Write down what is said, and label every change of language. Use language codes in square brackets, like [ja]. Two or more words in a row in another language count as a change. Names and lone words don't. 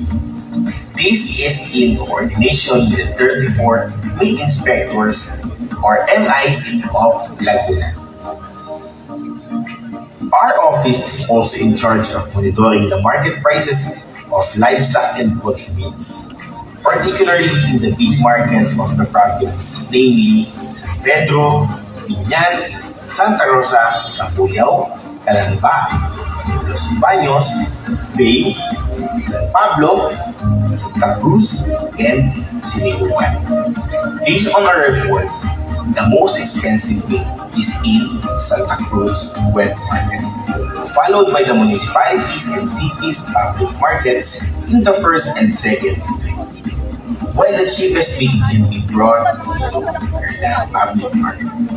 [en] This is in coordination with the 34 meat inspectors or MIC of Laguna. Our office is also in charge of monitoring the market prices of livestock and poultry meats, particularly in the big markets of the province, namely San Pedro, Binyan, Santa Rosa, Cabuyao, Calamba, Los Baños, Bay, San Pablo, Santa Cruz, and Sinibucan. Based on our report, the most expensive meat is in Santa Cruz Wet Market, followed by the municipalities and cities public markets in the first and second district, while the cheapest meat can be brought to the public market.